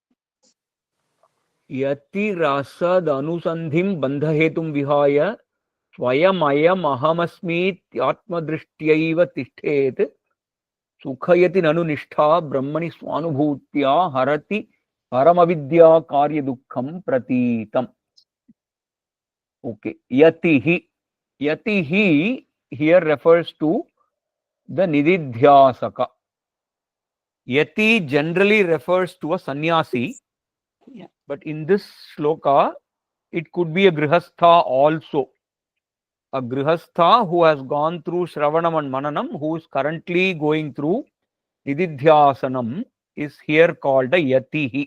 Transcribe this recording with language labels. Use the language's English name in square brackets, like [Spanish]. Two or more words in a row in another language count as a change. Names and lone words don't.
[Sanskrit] Yati rasad anusandhim bandhahetum vihaya swayam ahamasmit atmadrishtyaiva tishthet sukhayati nanu nishtha brahmani swanubhutya harati paramavidya karya dukkham pratitam. [English] Okay. Yatihi here refers to the nididhyasaka. Yati generally refers to a sannyasi. Yeah. But in this shloka, it could be a grihastha also. A grihastha who has gone through Shravanam and Mananam, who is currently going through Nididhyasanam, is here called a Yatihi.